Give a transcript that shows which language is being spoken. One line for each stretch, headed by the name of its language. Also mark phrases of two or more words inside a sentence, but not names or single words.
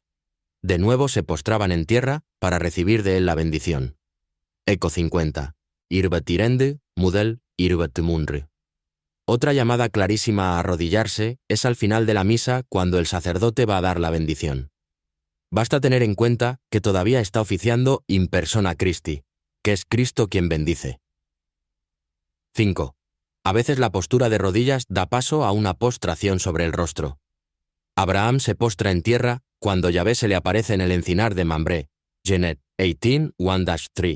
Spanish: De nuevo se postraban en tierra para recibir de él la bendición. Eco 50. Irbetirende, mudel, irbetimundre. Otra llamada clarísima a arrodillarse es al final de la misa cuando el sacerdote va a dar la bendición. Basta tener en cuenta que todavía está oficiando
Latin: in persona Christi,
Spanish: que es Cristo quien bendice. 5. A veces la postura de rodillas da paso a una postración sobre el rostro. Abraham se postra en tierra cuando Yahvé se le aparece en el encinar de Mambré, Genet 18, 1-3.